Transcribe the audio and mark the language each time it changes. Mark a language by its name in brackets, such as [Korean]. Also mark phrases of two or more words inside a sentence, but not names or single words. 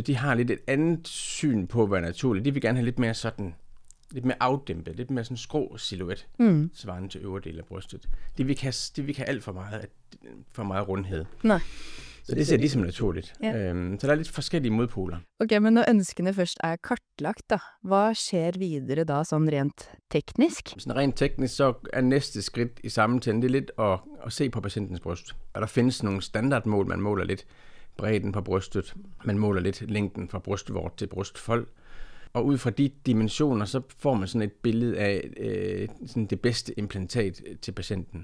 [Danish] De har lidt et andet syn på, hvad er naturligt. De vil gerne have lidt mere sådan, lidt mere afdæmpet, lidt mere sådan skrå silhuet, svarende til øvre del af brystet. De vil ikke have alt for meget rundhed. Nej. Så det ser de som naturligt. Ja. Så der er lidt forskellige modpoler. [Norwegian] Ok, men når ønskene først er kartlagt da, hva skjer videre da, sånn rent teknisk? [Danish] Sådan rent teknisk, så er næste skridt i samtalen, det er lidt at se på patientens bryst. Og der findes nogle standardmål, man måler lidt bredden på brystet, man måler lidt længden fra brystvort til brystfold. Og ud fra de dimensioner, så får man sådan et billede af sådan det bedste implantat til patienten.